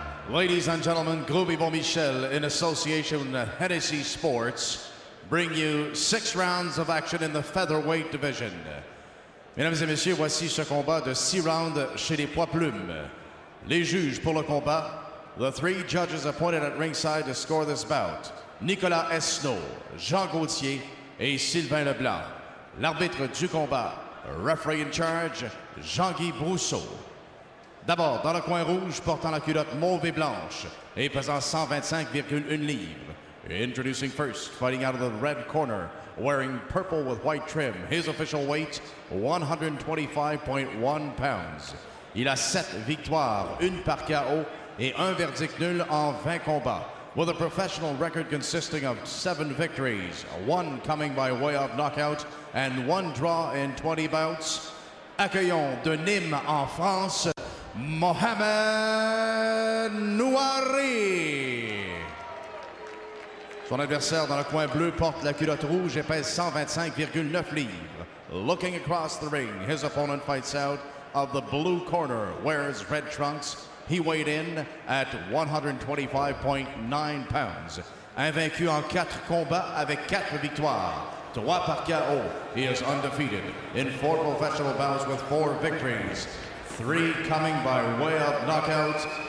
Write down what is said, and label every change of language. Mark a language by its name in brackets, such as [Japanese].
[English] Ladies and gentlemen, Groupe Yvon Michel, in association with Hennessy Sports, bring you 6 rounds of action in the featherweight division. [French] Mesdames et messieurs, voici ce combat de 6 rounds chez les poids plumes. Les juges pour le combat, [English] the 3 judges appointed at ringside to score this bout, Nicolas Esnault, Jean Gauthier et Sylvain Leblanc. [French] L'arbitre du combat, [English] referee in charge, [French] Jean-Guy Brousseau. D'abord, dans le coin rouge, portant la culotte mauve et blanche et pesant 125,1 livres. [English] Introducing first, fighting out of the red corner, wearing purple with white trim. His official weight, 125.1 pounds. [French] Il a 7 victoires, 1 par KO et 1 verdict nul en 20 combats. [English] With a professional record consisting of 7 victories, 1 coming by way of knockout and 1 draw in 20 bouts. [French] Accueillons de Nîmes en France, Mohamed Noari. Son adversaire dans le coin bleu porte la culotte rouge et pèse 125,9 livres. [English] Looking across the ring, his opponent fights out of the blue corner, wears red trunks. He weighed in at 125.9 pounds. [French] Invaincu en 4 combats avec 4 victoires. 3 par KO. [English] He is undefeated in 4 professional bouts with 4 victories. 3 coming by way of knockout.